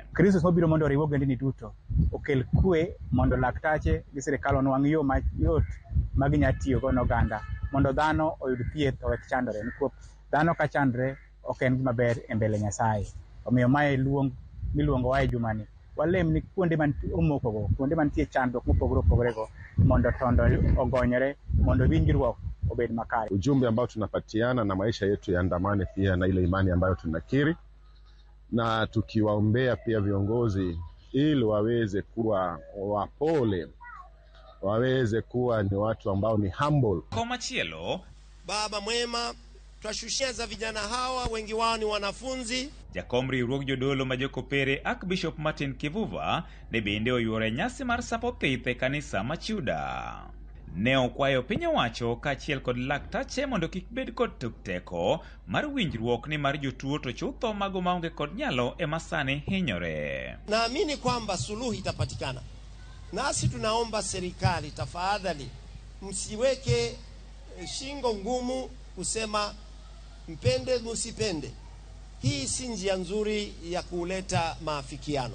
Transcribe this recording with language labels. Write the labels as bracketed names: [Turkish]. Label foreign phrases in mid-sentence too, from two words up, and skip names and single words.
[Luo (Kenya and Tanzania)] Kristus mobiro mondo oriw ogendini duto, okel kwe mondo laktache gi sirikal onwang' yo mayot ma ginya tiyogo n'oganda mondo dhano oyud thieth owek chandore, nikech dhano ka chandre ok en gima ber e mbele Nyasaye. Omiyo mae luong miluongo wa e jumani. Walem ni kuonde man omokogo, kuonde mantie chandruok mopogore mondo tondo ogonyre, mondo winjruok obed makare. [Swahili] Ujumbe ambao tunapatiana na maisha yetu yaandamane pia na ile imani ambayo tunakiri, na tukiwaombea pia viongozi ili waweze kuwa wapole, waweze kuwa ni watu ambao ni humble. [Luo (Kenya and Tanzania)] Kwa machielo, [Swahili] Baba mwema, twashushia za vijana hawa, wengi wao ni wanafunzi. [Luo (Kenya and Tanzania)] Jakomri ruog jodolo ma Jokopere Archbishop Martin Kivuva ne bende oywore nyasi mar Sap Othith e kanisa ma Chuda. Ne okwayo piny owacho ka achiel kod laktache mondo kik bed kod teko mar winjruok ni mar jotuo to chutho mago maonge kod nyalo ema sani hinyore. [Swahili] Naamini kwamba suluhu itapatikana. Nasi tunaomba serikali, tafadhali msiweke shingo ngumu kusema mpende musipende. Hii si njia nzuri ya kuleta maafikiano.